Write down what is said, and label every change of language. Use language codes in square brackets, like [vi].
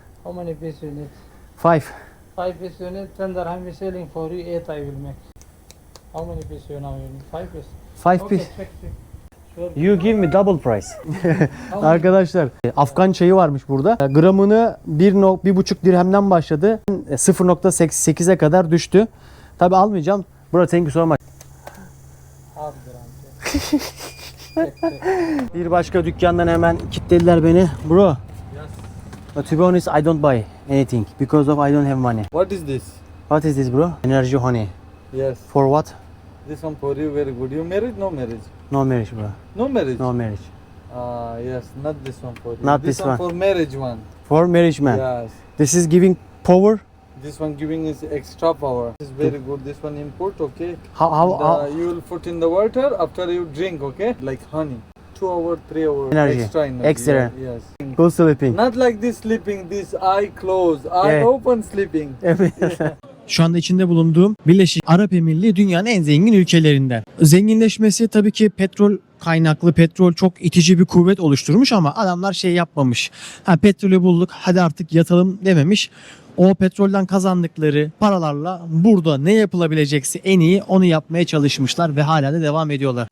[en] How many pieces you need? 5. 5 pieces you need. 10 dirham we selling for you. 8 I will make. How many pieces you now you need? 5 pieces. 5 Okay, piece. check. Sure. You give me double price. How much? [tr] Arkadaşlar Afgan çayı varmış burada. Gramını 1,5 dirhemden başladı. 0,8'e kadar düştü. Tabi almayacağım. [en] Bro thank you so much. Half dirham. Check, check. [tr] Bir başka dükkandan hemen kilitlediler beni. [en] Bro. Yes. But to be honest I don't buy anything because of I don't have money. What is this? What is this bro? Energy honey. Yes. For what? This one for you, very good. You married? No marriage. No marriage bro. No marriage? No marriage. Yes, not this one for you. Not this this one. For marriage one. For marriage man. Yes. This is giving power. This one giving is extra power. This is very good. This one import, okay? How You will put in the water after you drink, okay? Like honey. 2 hours, 3 hours. Energy. Extra energy. Extra. Yes. go sleeping. Not like this sleeping, this eye closed, eye Yeah. open sleeping. [tr] Şu anda içinde bulunduğum Birleşik Arap Emirliği dünyanın en zengin ülkelerinden. Zenginleşmesi tabii ki petrol kaynaklı, petrol çok itici bir kuvvet oluşturmuş ama adamlar şey yapmamış. Petrolü bulduk hadi artık yatalım dememiş. O petrolden kazandıkları paralarla burada ne yapılabilecekse en iyi onu yapmaya çalışmışlar ve hala da devam ediyorlar.